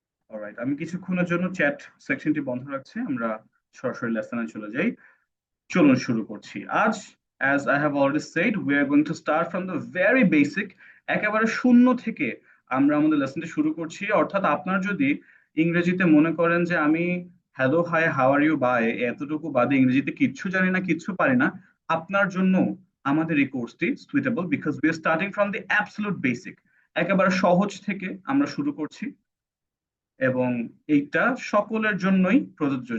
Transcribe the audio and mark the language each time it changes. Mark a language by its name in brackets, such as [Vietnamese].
[Bangla] Alright, আমি কিছুক্ষণের জন্য চ্যাট সেকশনটি বন্ধ রাখছি, আমরা সরাসরি লেসনে চলে যাই। চলুন শুরু করছি আজ। [English] As I have already said, we are going to start from the very basic, [Bangla] একেবারে শূন্য থেকে আমরা আমাদের লেসনটি শুরু করছি। অর্থাৎ আপনার যদি ইংরেজিতে মনে করেন যে আমি hello, high, how are you, by, এতটুকু বাদে ইংরেজিতে কিচ্ছু জানি না, কিচ্ছু পারি না, আপনার জন্য আমাদের এই কোর্সটি suitable, [English] Because we are starting from the absolute basic. [Bangla] একেবারে সহজ থেকে আমরা শুরু করছি, এবং এইটা সকলের জন্যই প্রযোজ্য।